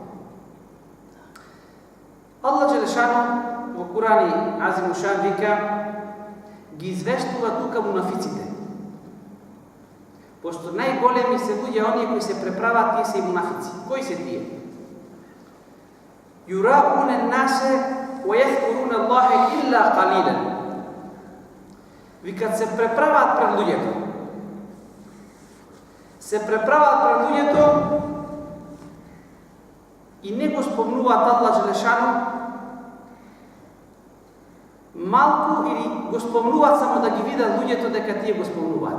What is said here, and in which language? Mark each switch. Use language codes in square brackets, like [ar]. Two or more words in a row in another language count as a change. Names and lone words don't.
[mk] Аллах Джелешану во Куран Азим Шан вика ги извештува тука мунафиците. Пошто најголеми се луѓе оние кои се преправат, тие се и мунафици. [ar] Кои се тие? يراءون الناس و يذكرون الله إلا قليلا. [mk] Викат се преправат пред луѓето. Се преправат пред луѓето и не го спомнуваат Аллах Джелешану малку или го спомнуваат само да ги видат луѓето дека тие го спомнуваат.